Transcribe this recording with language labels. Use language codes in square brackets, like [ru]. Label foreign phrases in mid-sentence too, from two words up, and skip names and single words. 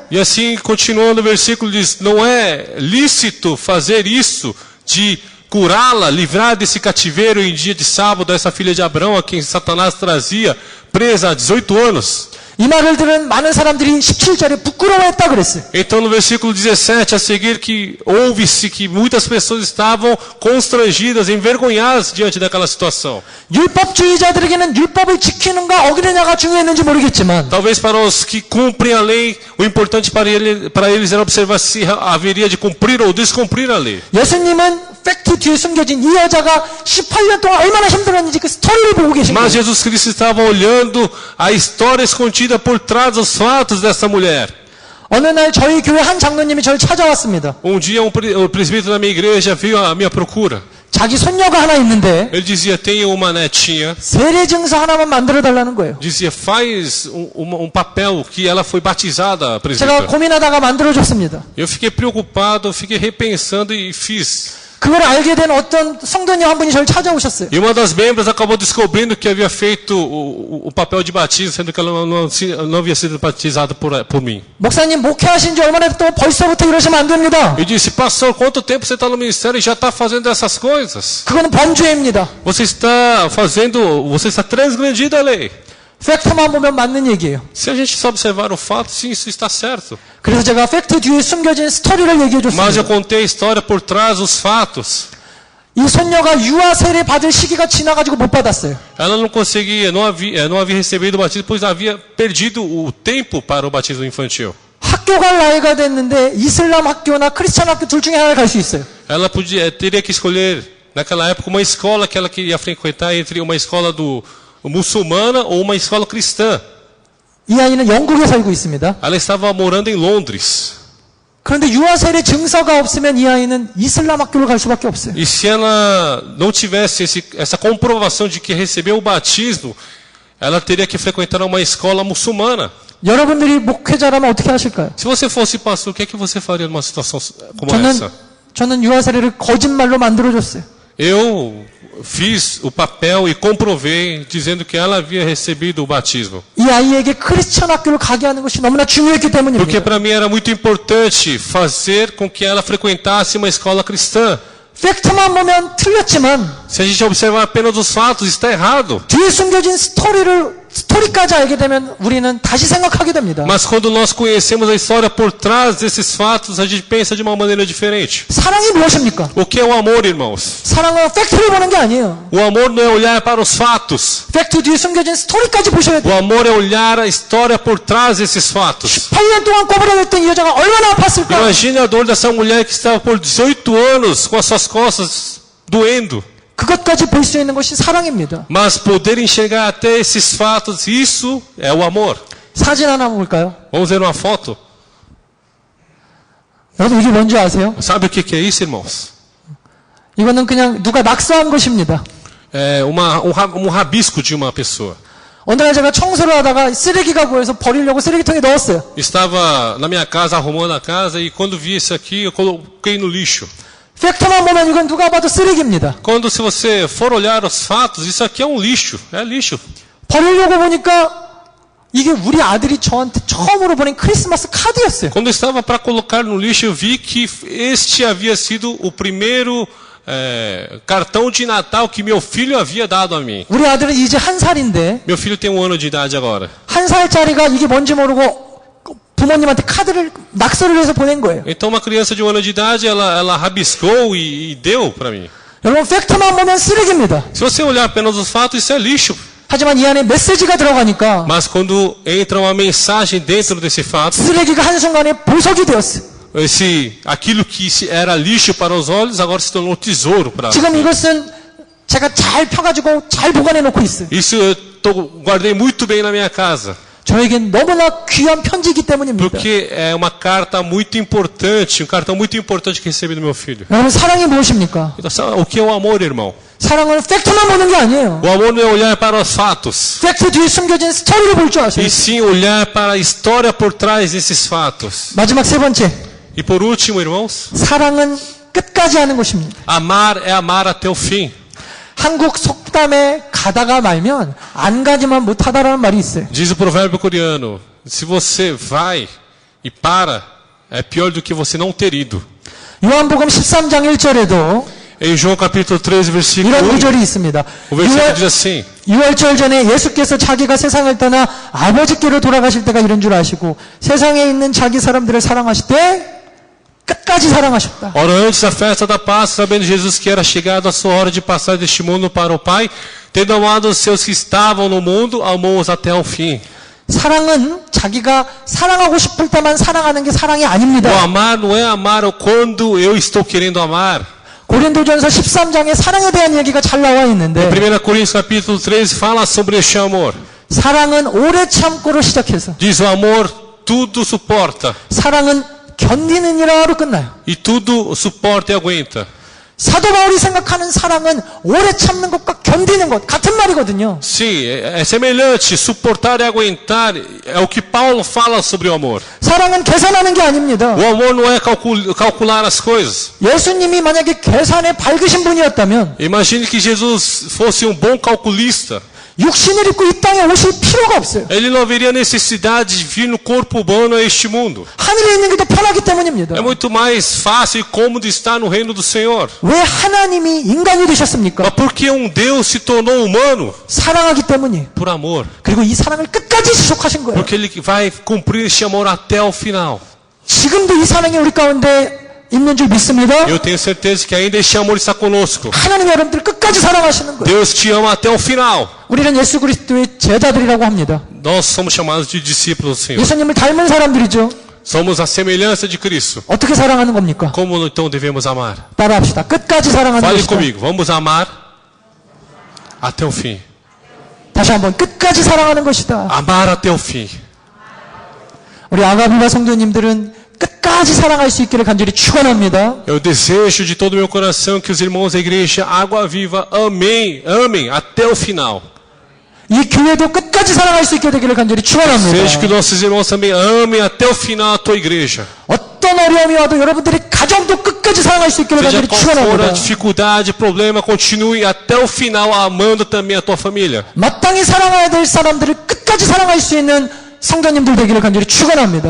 [pt] E assim, continuando o versículo diz, não é lícito fazer isso de curá-la, livrar desse cativeiro em dia de sábado, essa filha de Abraão, a quem Satanás trazia, presa há 18 anos. [ko] 이 말을 들은 많은 사람들이 17절에 부끄러워했다 그랬어요. [pt] Então no versículo 17 a seguir que ouve-se que muitas pessoas estavam constrangidas, envergonhadas diante daquela situação. [ko] 율법주의자들에게는 율법을 지키는가 어기느냐가 중요했는지 모르겠지만 [pt] Talvez para os que cumprem a lei, o importante para eles era observar se haveria de cumprir ou descumprir a lei. [ko] 예수님은 팩트 뒤에 숨겨진 이 여자가 18년 동안 얼마나 힘들었는지 그 스토리를 보고 계신 [pt] Mas [ko] 거예요. [pt] Jesus Cristo estava olhando a história escondida por trás dos fatos dessa mulher. [ko] 어느 날 저희 교회 한 장로님이 저를 찾아왔습니다. [pt] Um dia o presbítero da minha igreja veio à minha procura. [ko] 자기 손녀가 하나 있는데 [pt] Ele dizia, tenho uma netinha. [ko] 세례 증서 하나만 만들어 달라는 거예요. [pt] Dizia, faz papel que ela foi batizada, [ko] 제가 [pt] presbítero. [ko] 고민하다가 만들어 줬습니다. [pt] Eu fiquei preocupado, fiquei repensando e fiz. [ko] 그걸 알게 된 어떤 성도님 한 분이 저를 찾아오셨어요. [pt] E uma das membros acabou descobrindo que havia feito o papel de batismo, sendo que ela não havia sido batizada por mim. [ko] 목사님 목회하신 지 얼마나 또 벌써부터 이러시면 안 됩니다. [pt] E disse, pastor, quanto tempo você está no ministério e já está fazendo essas coisas? [ko] 그거는 범죄입니다. [pt] Você está transgredindo a lei. [ko] 팩트만 보면 맞는 얘기예요. [pt] Se a gente só observar o fato, sim, isso está certo. [ko] 그래서 제가 팩트 뒤에 숨겨진 스토리를 얘기해 [pt] Mas eu [ko] 줬습니다. [pt] contei a história por trás dos fatos. [ko] 이 손녀가 유아 세례 받을 시기가 지나가지고 못 받았어요. [pt] Ela não conseguia, não havia recebido o batismo, pois havia perdido o tempo para o batismo infantil. [ko] 학교 갈 나이가 됐는데 이슬람 학교나 크리스찬 학교 둘 중에 하나를 갈 수 있어요. [pt] Ela teria que escolher, naquela época, uma escola que ela queria frequentar entre uma escola muçulmana ou uma escola cristã. [ko] 이 아이는 영국에 살고 있습니다. [pt] Ela estava morando em Londres. [ko] 그런데 유아 세례 증서가 없으면 이 아이는 이슬람 학교를 갈 수밖에 없어요. [pt] E se ela não tivesse essa comprovação de que recebeu o batismo, ela teria que frequentar uma escola muçulmana. [ko] 여러분들이 목회자라면 어떻게 하실까요? [pt] Se você fosse pastor, o que é que você faria numa situação como essa? [ko] 저는 유아 세례를 거짓말로 만들어 줬어요. [pt] Eu fiz o papel e comprovei dizendo que ela havia recebido o batismo. [ko] 이 아이에게 크리스찬 학교를 가게 하는 것이 너무나 중요했기 [pt] Porque [ko] 때문입니다. [pt] para mim era muito importante fazer com que ela frequentasse uma escola cristã. [ko] 팩트만 보면 틀렸지만 [pt] Se a gente observar apenas os fatos, está errado. [ko] 뒤에 숨겨진 스토리까지 알게 되면 우리는 다시 생각하게 됩니다. [pt] Mas quando nós conhecemos a história por trás desses fatos, a gente pensa de uma maneira diferente. [ko] 사랑이 무엇입니까? [pt] O que é o amor, irmãos? [ko] 사랑은 팩트를 보는 게 아니에요. [pt] O amor não é olhar para os fatos. [ko] 팩트 뒤에 숨겨진 스토리까지 보셔야 [pt] O [ko] 돼요. [pt] amor é olhar a história por trás desses fatos. [ko] 8년 동안 꼬부라졌던 이 여자가 얼마나 아팠을까? [pt] Imagine a dor dessa mulher que estava por 18 anos com as suas costas doendo. [ko] 그것까지 볼 수 있는 것이 사랑입니다. [pt] Mas poder enxergar até esses fatos, isso é o amor. [ko] 사진 하나 볼까요? [pt] Vamos ver uma foto? [ko] 여러분 이게 뭔지 아세요? [pt] Sabe o que é isso, irmãos? [ko] 이거는 그냥 누가 낙서한 것입니다. [pt] É um rabisco de uma pessoa. [ko] 어느 날 제가 청소를 하다가 쓰레기가 보여서 버리려고 쓰레기통에 넣었어요. [pt] Estava na minha casa, arrumando a casa, e quando vi isso aqui, eu coloquei no lixo. [ko] 팩트만 보면 이건 누가 봐도 쓰레기입니다. [pt] Quando, se você for olhar os fatos, isso aqui é um lixo. É lixo. [ko] 버리려고 보니까 이게 우리 아들이 저한테 처음으로 보낸 크리스마스 카드였어요. [pt] Quando eu estava para colocar no lixo, eu vi que este havia sido o primeiro cartão de Natal que meu filho havia dado a mim. [ko] 우리 아들은 이제 1살인데 [pt] Meu filho tem 1 ano de idade agora. [ko] 1살짜리가 이게 뭔지 모르고 부모님한테 카드를 낙서를 해서 보낸 거예요. [pt] Então uma criança de 1 ano de idade, ela rabiscou e deu para mim. [ko] 여러분 팩트만 보면 쓰레기입니다. [pt] Se você olhar apenas os fatos, isso é lixo. [ko] 하지만 이 안에 메시지가 들어가니까 [pt] Mas quando entra uma mensagem dentro desse fato, [ko] 쓰레기가 한순간에 보석이 되었어요. [pt] aquilo que era lixo para os olhos, agora se tornou tesouro para [ko] 지금 이것은 제가 잘 펴가지고 잘 보관해 놓고 있어요. [pt] Isso eu guardei muito bem na minha casa. [ko] 저에겐 너무나 귀한 편지이기 때문입니다. [pt] Porque é uma carta muito importante, um cartão muito importante que recebi do meu filho. [ko] 여러분 사랑이 무엇입니까? [pt] Então, sabe o que é o amor, irmão? [ko] 사랑은 팩트만 보는 게 아니에요. [pt] O amor não é olhar para os fatos, [ko] 팩트 뒤에 숨겨진 스토리를 볼 줄 아세요? [pt] e sim olhar para a história por trás desses fatos. [ko] 마지막 세 번째, [pt] E por último, irmãos, [ko] 사랑은 끝까지 하는 것입니다. [pt] amar é amar até o fim. [ko] 한국 속담에 가다가 말면 안 가지만 못하다라는 말이 있어요. [pt] Diz o provérbio coreano: se você vai e para, é pior do que você não ter ido. [ko] 요한복음 13장 1절에도 [pt] Em João capítulo 13, versículo [ko] 이런 [pt] 1, [ko] 구절이 있습니다. [pt] o versículo diz assim: [ko] 6월절 전에 예수께서 자기가 세상을 떠나 아버지께로 돌아가실 때가 이런 줄 아시고 세상에 있는 자기 사람들을 사랑하실 때 끝까지 사랑하셨다. [pt] Ora, antes da festa da Páscoa, sabendo Jesus que era chegado a sua hora de passar deste mundo para o Pai, tendo amado os seus que estavam no mundo, amou-os até o fim. [ko] 사랑은 자기가 사랑하고 싶을 때만 사랑하는 게 사랑이 [pt] O [ko] 아닙니다. [pt] amar não é amar quando eu estou querendo amar. [ko] 고린도전서 13장에 사랑에 대한 얘기가 잘 나와 있는데 [pt] 1 Coríntios capítulo 13 fala sobre este amor. [ko] 사랑은 오래 참고로 시작해서 [pt] Diz o amor tudo suporta, [ko] 사랑은 견디는 이라로 끝나요. [pt] e tudo suporta e aguenta. [ko] 사도 바울이 생각하는 사랑은 오래 참는 것과 견디는 것 같은 말이거든요. [pt] Sim, é semelhante, suportar e aguentar é o que Paulo fala sobre o amor. [ko] 사랑은 계산하는 게 아닙니다. [pt] O amor não é calcular as coisas. [ko] 예수님이 만약에 계산에 밝으신 분이었다면 [pt] Imagine que Jesus fosse um bom calculista. [ko] 육신을 입고 이 땅에 오실 필요가 없어요. [pt] Ele não haveria necessidade de vir no corpo humano a este mundo. [ko] 하늘에 있는 게 더 편하기 때문입니다. [pt] É muito mais fácil e cômodo estar no reino do Senhor. [ko] 왜 하나님이 인간이 되셨습니까? [pt] Mas por que um Deus se tornou humano? [ko] 사랑하기 때문이에요. [pt] Por amor. [ko] 그리고 이 사랑을 끝까지 지속하신 거예요. [pt] Porque Ele vai cumprir este amor até o final. [ko] 지금도 이 사랑이 우리 가운데 있는 줄 믿습니다. [pt] Eu tenho certeza que ainda este amor está conosco. [ko] 하나님 여러분들 끝까지 사랑하시는 거예요. [pt] Deus te ama até o final. [ko] 우리는 예수 그리스도의 제자들이라고 합니다. [pt] Nós somos chamados de discípulos do Senhor. [ko] 예수님을 닮은 사람들이죠. [pt] Somos a semelhança de Cristo. [ko] 어떻게 사랑하는 겁니까? [pt] Como então devemos amar? [ko] 따라합시다. 끝까지 사랑하는 [pt] Fale [ko] 것이다. [pt] comigo. Vamos amar até o fim. [ko] 다시 한번 끝까지 사랑하는 것이다. [pt] Amar até o fim. [ko] 우리 아가비와 성도님들은 끝까지 사랑할 수 있기를 간절히 축원합니다. [pt] Eu desejo de todo o meu coração que os irmãos da igreja Água Viva amem até o final. [ko] 이 교회도 끝까지 사랑할 수 있게 되기를 간절히 축원합니다. [pt] Desejo que nossos irmãos também amem até o final a tua igreja. [ko] 어떤 어려움이 와도 여러분들이 가정도 끝까지 사랑할 수 있기를 [pt] Seja [ko] 간절히 [pt] qual for a [ko] 축원합니다. [pt] dificuldade, problema, continue até o final amando também a tua família. [ko] 마땅히 사랑해야 될 사람들을 끝까지 사랑할 수 있는 성도님들 되기를 간절히 축원합니다.